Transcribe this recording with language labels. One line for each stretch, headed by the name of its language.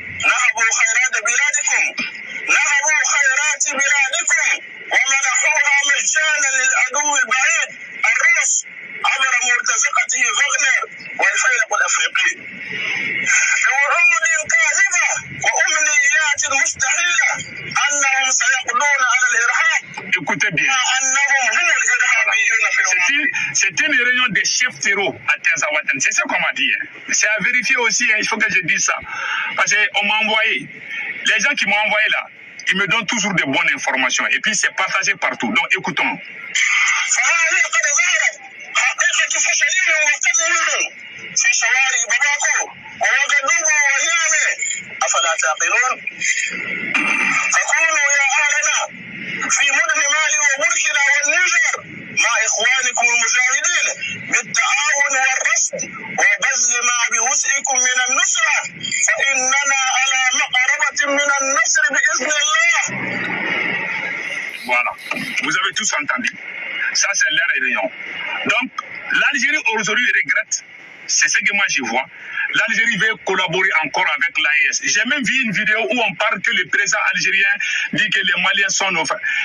Arabic: نهبوا خيرات بلادكم، نهبوا خيرات بلادكم ومنحوها مجانا للعدو البعيد الروس عبر مرتزقته فاغنر والفيلق الافريقي بوعود كاذبه وامنيات مستحيله انهم سيقضون على الارهاب.
French: Écoutez bien.
Arabic: انهم هم الارهابيون في الواقع.
French: C'est une réunion des chefs terreaux à Tinzaouaten. C'est ce qu'on m'a dit. C'est à vérifier aussi. Il faut que je dise ça. Parce qu'on m'a envoyé. Les gens qui m'ont envoyé là, ils me donnent toujours de bonnes informations. Et puis c'est partagé partout. Donc écoutons.
Arabic: حقيقة فشلهم وقدرهم في شوارع بماكو ووغدوغو ونيامي أفلا تعقلون؟ فكونوا يا أهلنا في مدن مالي وبوركينا والنيجر مع إخوانكم المجاهدين بالتعاون والرصد وبذل ما بوسعكم من النصرة فإننا على مقربة من النصر بإذن الله.
French: Voilà, vous avez tous entendu. Ça, c'est leur réunion. Donc, l'Algérie aujourd'hui regrette. C'est ce que moi je vois. L'Algérie veut collaborer encore avec l'AES. J'ai même vu une vidéo où on parle que le président algérien dit que les Maliens sont nos frères.